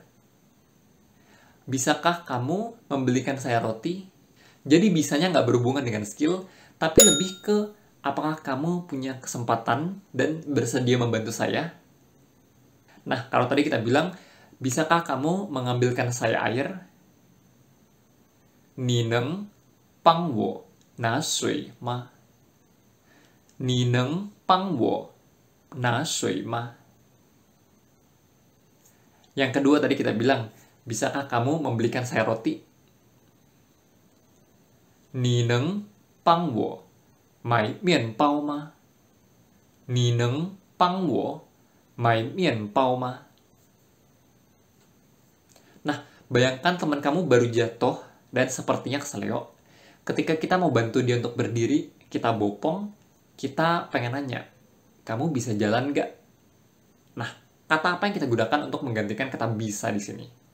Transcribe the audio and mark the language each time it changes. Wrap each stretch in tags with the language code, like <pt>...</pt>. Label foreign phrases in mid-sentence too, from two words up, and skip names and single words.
<id>Bisakah kamu membelikan saya roti? Jadi bisanya nggak berhubungan dengan skill, tapi lebih ke apakah kamu punya kesempatan dan bersedia membantu saya? Nah, kalau tadi kita bilang, bisakah kamu mengambilkan saya air?</id> <zh>你能帮我拿水吗？你能帮我拿水吗?</zh> <id>Yang kedua tadi kita bilang, bisakah kamu membelikan saya roti?</id> <zh>你能帮我买面包吗？你能帮我买面包吗?</zh> <id>Nah, bayangkan teman kamu baru jatuh dan sepertinya keseleo. Ketika kita mau bantu dia untuk berdiri, kita bopong, kita pengen nanya, kamu bisa jalan nggak? Nah, kata apa yang kita gunakan untuk menggantikan kata bisa di sini?</id>